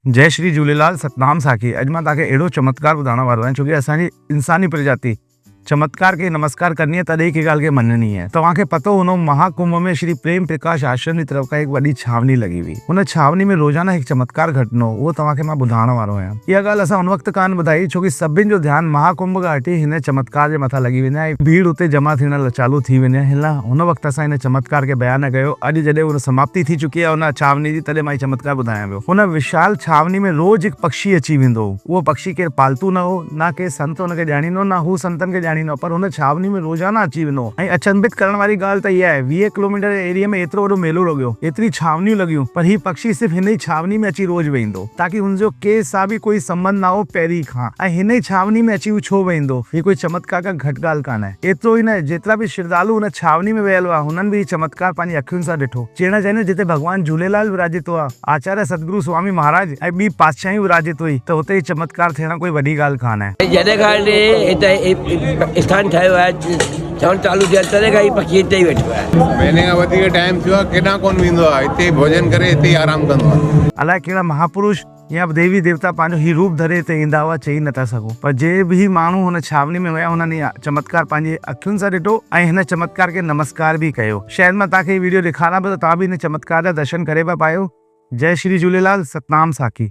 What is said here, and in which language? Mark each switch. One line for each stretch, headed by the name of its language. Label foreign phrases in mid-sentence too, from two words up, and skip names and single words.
Sindhi: जय श्री झूलेलाल। सतनाम साखी। अॼु मां तव्हांखे अहिड़ो चमत्कार ॿुधाइण वारो आहियां, छोकी असांजी इंसानी प्रजाति चमत्कार खे नमस्कार करनी है, तॾहिं हिकु ॻाल्हि खे मञनी है। तव्हांखे पतो हूंदो महाकुंभ में श्री प्रेम प्रकाश आश्रम की तरफ खां हिकु वॾी छावनी लगी हुई। हुन छावनी में रोज़ाना हिकु चमत्कार घटनो, उहो तव्हांखे मां ॿुधाइण वारो आहियां। इहा ॻाल्हि असां हुन वक़्तु कान ॿुधाई, छोकी सभिनि जो ध्यानु महाकुंभ खां हटी हिन चमत्कार जे मथां लॻी वेंदा ऐं भीड़ उते जमा थियण चालू थी वेंदी आहे। हुन वक़्तु असां हिन चमत्कार खे बयानु कयो। अॼु जॾहिं हुन समाप्ति थी चुकी आहे हुन छावनी जी, तॾहिं मां चमत्कार ॿुधायां पियो। हुन विशाल छावनी में रोज़ हिकु पक्षी अची वेंदो। उहो पक्षी केरु पालतू न हो, ना के संत हुनखे ॼाणींदो, ना हू संतनि खे ॼाणींदो, पर हुन छावनी में रोज़ाना अची वेंदो। ऐं अचंभित करण वारी ॻाल्हि त इहा आहे, 20 किलोमीटर एरिया में एतिरो वॾो मेलो लॻियो, एतिरी छावनियूं लॻियूं, पर ही पक्षी सिर्फ़ु हिन ई छावनी में अची रोज़ वेंदो, ताकि हुनजो कंहिं सां बि कोई संबंध ना हो पहिरीं खां। ऐं हिन ई छावनी में अची छो वेंदो, ही कोई चमत्कार खां घटि ॻाल्हि कान आहे। एतिरो ई न, जेतिरा बि श्रद्धालु हुन छावनी में वियल हुआ, हुननि बि चमत्कार पंहिंजी अखियुनि सां ॾिठो। चवण चाहिनि, जिते भॻवान झूलेलाल विराजित हुआ, आचार्य सतगुरु स्वामी महाराज ऐं ॿी पातशाही विराजित हुई, त हुते चमत्कार थियण कोई वॾी ॻाल्हि कान आहे। जॾहिं खां हिते स्थान ठाहियो आहे, चवणु चालू थिया, तॾहिं खां ई पक्षी हिते ई वेठो आहे। महीने खां वधीक टाइम थियो आहे, केॾां कोन वेंदो आहे, हिते ई भोजन करे हिते ई आराम कंदो आहे। अलाए कहिड़ा महापुरुष या देवी देवता पंहिंजो ही रूप धरे हिते ईंदा हुआ, चई नथा सघूं, पर जे बि माण्हू हुन छावनी में विया, हुननि चमत्कार पंहिंजी अखियुनि सां ॾिठो ऐं हिन चमत्कार खे नमस्कार बि कयो। शायदि मां तव्हांखे वीडियो ॾेखारियां पियो त तव्हां बि हिन चमत्कार जा दर्शन करे पिया पायो। जय श्री झूलेलाल। सतनाम साखी।